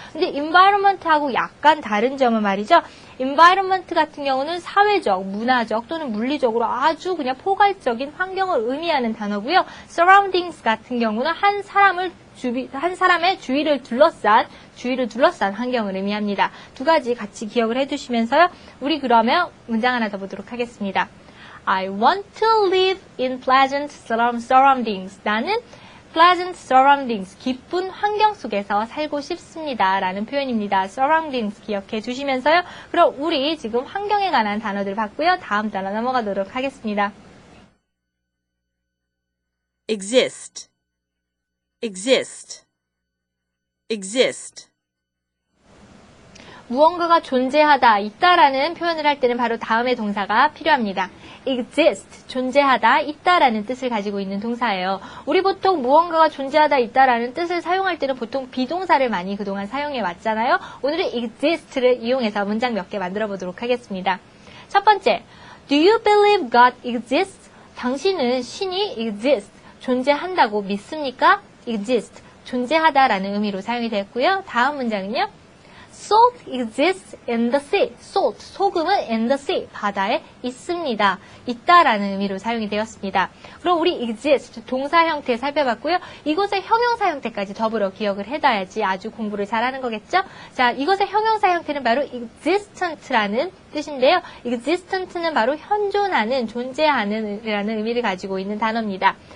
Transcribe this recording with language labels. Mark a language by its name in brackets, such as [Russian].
[Korean] 근데 environment하고 약간 다른 점은 말이죠. environment 같은 경우는 사회적, 문화적 또는 물리적으로 아주 그냥 포괄적인 환경을 의미하는 단어고요. surroundings 같은 경우는 한 사람의 주위를 둘러싼 환경을 의미합니다. 두 가지 같이 기억을 해두시면서요. 우리 그러면 문장 하나 더 보도록 하겠습니다. [English] I want to live in pleasant surroundings. [Korean] 나는 [English] pleasant surroundings, [Korean] 기쁜 환경 속에서 살고 싶습니다. 라는 표현입니다. surroundings 기억해 주시면서요. 그럼 우리 지금 환경에 관한 단어들 봤고요. 다음 단어 넘어가도록 하겠습니다. [English] exist, exist, exist. [Korean] 무언가가 존재하다, 있다라는 표현을 할 때는 바로 다음의 동사가 필요합니다. exist, 존재하다, 있다라는 뜻을 가지고 있는 동사예요. 우리 보통 무언가가 존재하다, 있다라는 뜻을 사용할 때는 보통 비동사를 많이 그동안 사용해 왔잖아요. 오늘은 exist를 이용해서 문장 몇 개 만들어 보도록 하겠습니다. [English] 첫 번째, Do you believe God exists? [Korean] 당신은 신이 exist, 존재한다고 믿습니까? [English] exist, [Korean] 존재하다라는 의미로 사용이 되었고요. 다음 문장은요. [English] Salt exists in the sea. [Korean] Salt, 소금은 [English] in the sea, [Korean] 바다에 있습니다. 있다라는 의미로 사용이 되었습니다. 그럼 우리 exist, 동사 형태 살펴봤고요. 이것의 형용사 형태까지 더불어 기억을 해둬야지 아주 공부를 잘하는 거겠죠? 자, 이것의 형용사 형태는 바로 existent라는 뜻인데요. existent는 바로 현존하는, 존재하는 이라는 의미를 가지고 있는 단어입니다.